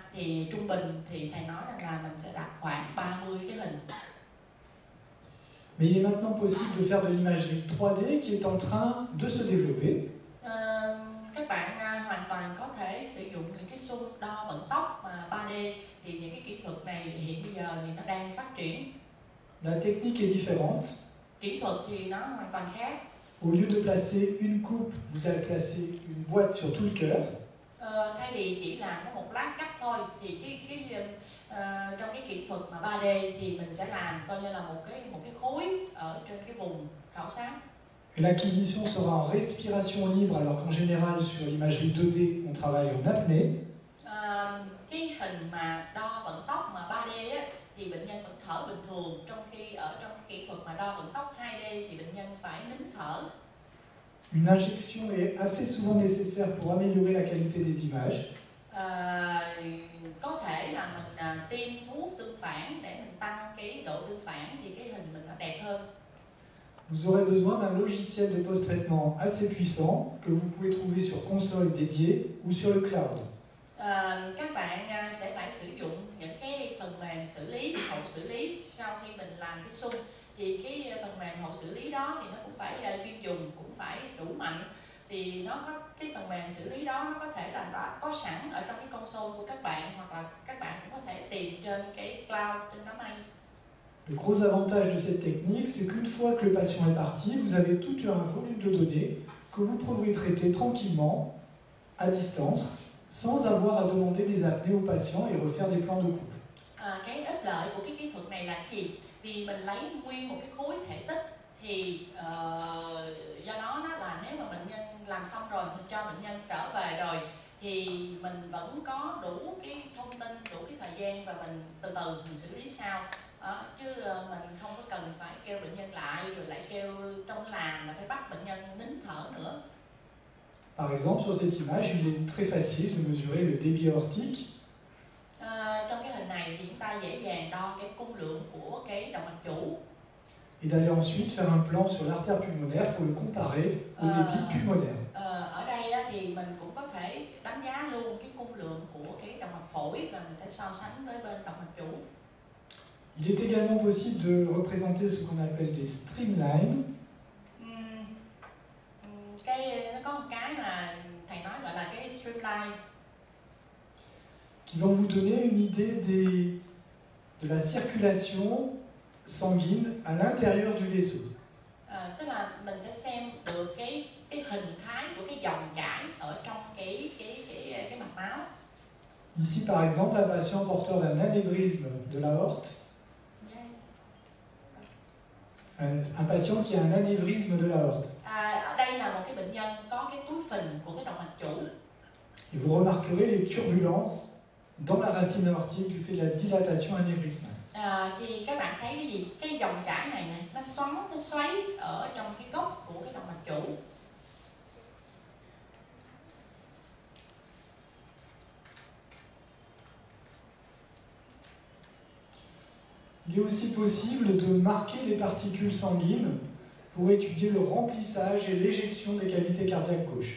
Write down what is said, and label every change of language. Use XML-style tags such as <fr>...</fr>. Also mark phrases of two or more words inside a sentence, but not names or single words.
<vi>Thì trung bình thì thầy nói rằng là mình sẽ đặt khoảng 30 cái hình.</vi> <fr>Mais il est maintenant possible de faire de l'imagerie 3D qui est en train de se développer.</fr> <vi>Các bạn hoàn toàn có thể sử dụng những cái xung đo vận tốc 3D. Thì những cái kỹ thuật này hiện bây giờ thì nó đang phát triển.</vi> <fr>La technique est différente.</fr> <vi>Kỹ thuật thì nó hoàn toàn khác.</vi> <fr>Au lieu de placer une coupe, vous allez placer une boîte sur tout le cœur.</fr> <vi>Thay vì chỉ làm có một lát cắt thôi, thì trong cái kỹ thuật mà 3D thì mình sẽ làm coi như là một cái khối ở trên cái vùng khảo sát.</vi> <fr>L'acquisition sera en respiration libre, alors qu'en général sur l'imagerie 2D, on travaille en apnée.</fr> <vi>Cái hình mà đo vận tốc mà 3D á, thì bệnh nhân vẫn thở bình thường, trong khi ở trong kỹ thuật mà đo vận tốc 2D thì bệnh nhân phải nín thở.</vi> <fr>Une injection est assez souvent nécessaire pour améliorer la qualité des images.</fr> <vi>Có thể là mình tiêm thuốc tương phản để mình tăng cái độ tương phản thì cái hình mình nó đẹp hơn.</vi> <fr>Vous aurez besoin d'un logiciel de post-traitement assez puissant que vous pouvez trouver sur console dédiée ou sur le cloud.</fr> <vi>Các bạn sẽ phải sử dụng những cái phần mềm xử lý, hậu xử lý sau khi mình làm cái xung. Thì cái phần mềm hậu xử lý đó thì nó cũng phải chuyên dùng, cũng phải đủ mạnh. Thì nó có cái phần mềm xử lý đó, nó có thể là đã có sẵn ở trong cái console của các bạn, hoặc là các bạn cũng có thể tìm trên cái cloud, trên đám mây.</vi> <fr>Le gros avantage de cette technique, c'est qu'une fois que le patient est parti, vous avez tout un volume de données que vous pouvez traiter tranquillement, à distance, sans avoir à demander des apnées au patient et refaire des plans de couple.</fr> <vi>Cái ích lợi của cái kỹ thuật này là gì? Vì mình lấy nguyên một cái khối thể tích, thì do đó là nếu mà bệnh nhân làm xong rồi, mình cho bệnh nhân trở về rồi, thì mình vẫn có đủ cái thông tin, đủ cái thời gian, và mình từ từ mình xử lý sau. Chứ mình không có cần phải kêu bệnh nhân lại, rồi lại kêu trong làm là phải bắt bệnh nhân nín thở nữa.</vi> <fr>Par exemple, sur cette image, il est très facile de mesurer le débit aortique.</fr> <vi>Trong cái hình này thì chúng ta dễ dàng đo cái cung lượng của cái động mạch chủ.</vi> <fr>Et d'aller ensuite faire un plan sur l'artère pulmonaire pour le comparer au débit pulmonaire.</fr> <vi>Ở đây thì mình cũng có thể đánh giá luôn cái cung lượng của cái động mạch phổi, và mình sẽ so sánh với bên động mạch chủ.</vi> <fr>Il est également possible de représenter ce qu'on appelle des streamlines.</fr> <vi>Nó có một cái mà thầy nói gọi là cái streamline,</vi> <fr>qui vont vous donner une idée de la circulation sanguine à l'intérieur du vaisseau.</fr> <vi>Tức là mình sẽ xem được cái hình thái của cái dòng chảy ở trong cái mạch máu.</vi> <fr>Ici, par exemple, un patient porteur d'un anévrisme de l'aorte. Un patient qui a un anévrisme de l'aorte.</fr> <vi>Ở đây là một cái bệnh nhân có cái túi phình của cái động mạch chủ.</vi> <fr>Et vous remarquerez les turbulences dans la racine aortique du fait de la dilatation anévrismale.</fr> <vi>Thì các bạn thấy cái gì? Cái dòng chảy này nó xoáy ở trong cái gốc của cái động mạch chủ.</vi> <fr>Il est aussi possible de marquer les particules sanguines pour étudier le remplissage et l'éjection des cavités cardiaques gauches.</fr>